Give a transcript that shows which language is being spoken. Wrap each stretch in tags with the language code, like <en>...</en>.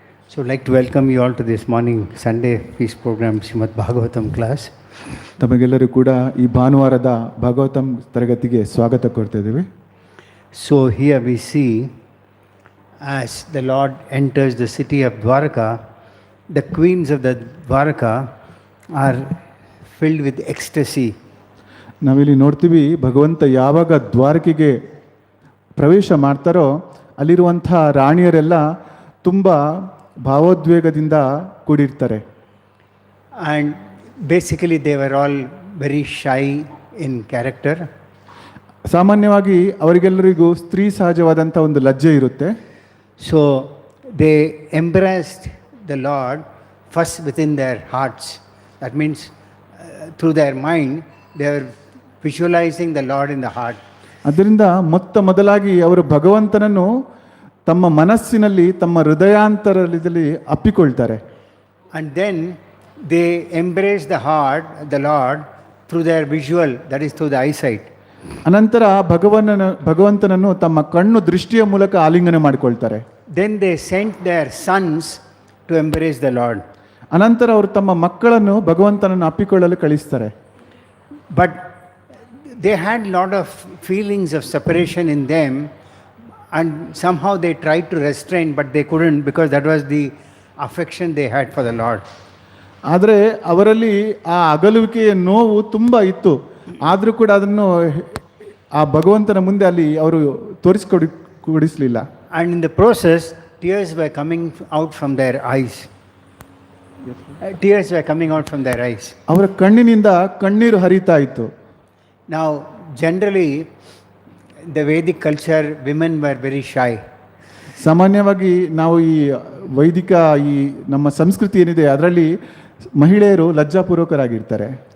<en>So I'd like to welcome you all to this morning Sunday feast program Srimad Bhagavatam class.</en> <kn>ತಮಗೆಲ್ಲರೂ ಕೂಡ ಈ ಭಾನುವಾರದ ಭಾಗವತಂ ತರಗತಿಗೆ ಸ್ವಾಗತ ಕೋರ್ತಾ ಇದ್ದೀವಿ.</kn> <en>So here we see, as the Lord enters the city of Dwarka, the queens of the Dwarka are filled with ecstasy.</en> <kn>ನಾವಿಲ್ಲಿ ನೋಡ್ತೀವಿ, ಭಗವಂತ ಯಾವಾಗ ದ್ವಾರಕೆಗೆ ಪ್ರವೇಶ ಮಾಡ್ತಾರೋ ಅಲ್ಲಿರುವಂಥ ರಾಣಿಯರೆಲ್ಲ ತುಂಬ ಭಾವೋದ್ವೇಗದಿಂದ ಕೂಡಿರ್ತಾರೆ.</kn> <en>And basically they were all very shy in character.</en> <kn>ಸಾಮಾನ್ಯವಾಗಿ ಅವರಿಗೆಲ್ಲರಿಗೂ ಸ್ತ್ರೀ ಸಹಜವಾದಂಥ ಒಂದು ಲಜ್ಜೆ ಇರುತ್ತೆ.</kn> <en>So they embraced the Lord first within their hearts. That means through their mind they were visualizing the Lord in the heart.</en> <kn>ಅದರಿಂದ ಮೊದಲಾಗಿ ಅವರು ಭಗವಂತನನ್ನು ತಮ್ಮ ಮನಸ್ಸಿನಲ್ಲಿ, ತಮ್ಮ ಹೃದಯಾಂತರದಲ್ಲಿ ಅಪ್ಪಿಕೊಳ್ತಾರೆ.</kn> <en>And then they embrace the heart, the Lord, through their visual, that is through the eyesight.</en> <kn>ಅನಂತರ ಭಗವಂತನನ್ನು ತಮ್ಮ ಕಣ್ಣು ದೃಷ್ಟಿಯ ಮೂಲಕ ಆಲಿಂಗನ ಮಾಡಿಕೊಳ್ತಾರೆ.</kn> <en>Then they sent their sons to embrace the Lord.</en> <kn>ಅನಂತರ ಅವರು ತಮ್ಮ ಮಕ್ಕಳನ್ನು ಭಗವಂತನನ್ನು ಅಪ್ಪಿಕೊಳ್ಳಲು ಕಳಿಸ್ತಾರೆ.</kn> <en>But they had lot of feelings of separation in them, and somehow they tried to restrain, but they couldn't, because that was the affection they had for the Lord.</en> <kn>ಆದರೆ ಅವರಲ್ಲಿ ಆ ಅಗಲುವಿಕೆಯ ನೋವು ತುಂಬ ಇತ್ತು. ಆದರೂ ಕೂಡ ಅದನ್ನು ಆ ಭಗವಂತನ ಮುಂದೆ ಅಲ್ಲಿ ಅವರು ಕೊಡಿಸಲಿಲ್ಲ.</kn> <en>And in the process, tears were coming out from their eyes. Tears were coming out from their eyes.</en> <kn>ಅವರ ಕಣ್ಣಿನಿಂದ ಕಣ್ಣೀರು ಹರಿತಾ ಇತ್ತು.</kn> <en>Now, generally, the Vedic culture, women were very shy.</en> <kn>ಸಾಮಾನ್ಯವಾಗಿ ನಾವು ಈ ವೈದಿಕ ಈ ನಮ್ಮ ಸಂಸ್ಕೃತಿ ಏನಿದೆ ಅದರಲ್ಲಿ ಮಹಿಳೆಯರು ಲಜ್ಜಾಪೂರ್ವಕರಾಗಿರ್ತಾರೆ.</kn>